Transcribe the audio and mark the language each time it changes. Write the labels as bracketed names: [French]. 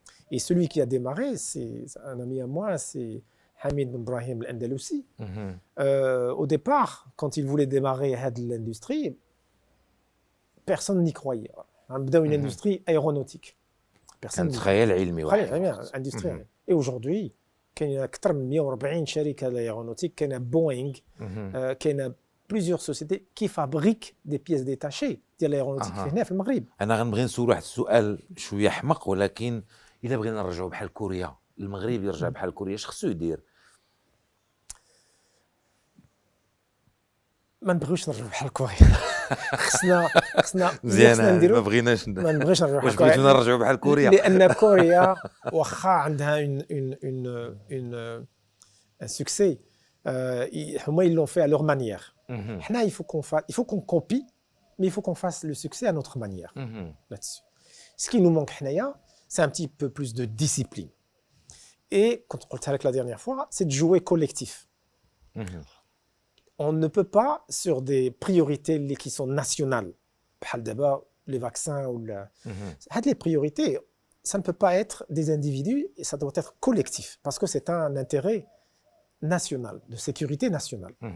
[French] Et celui qui a démarré, c'est un ami à moi, c'est Hamid Ben Brahim al-Andalousi. Au départ, quand il voulait démarrer l'industrie, personne n'y croyait. On a une industrie aéronautique. [Arabic] كان خيال علمي واحد اندستريال. اي [French] اaujourd'hui [Arabic] كاين اكثر من 140 شركه ايرونوتيك. كاين بوينغ، كاين [French] بليزيور سوسيتي كي فابريك دي بيس ديتاشي [Arabic] ديال الايرونوتيك هنا في المغرب. انا غنبغي نسول واحد السؤال شويه حمق، ولكن الا بغينا نرجعوا بحال كوريا، المغرب يرجع بحال كوريا، اش خصو يدير؟ ما نبغيوش نرجعوا بحال كوريا. خصنا مزيان. ما بغيناش نرجعوا بحال واش بغيتونا نرجعوا بحال كوريا؟ لان كوريا واخا عندها [French] اون سوكسي [Arabic] هما [French] ils l'ont fait à leur manière. [Arabic] حنا [French] il faut qu'on copie, mais il faut qu'on fasse le succès à notre manière là-dessus. Ce qui nous manque [Arabic] حنايا [French] c'est un petit peu plus de discipline. Et quand on [Arabic] قلتها لك [French] la dernière fois, c'est de jouer collectif. On ne peut pas, sur des priorités qui sont nationales, d'abord les vaccins ou les priorités, ça ne peut pas être des individus, et ça doit être collectif, parce que c'est un intérêt national, de sécurité nationale.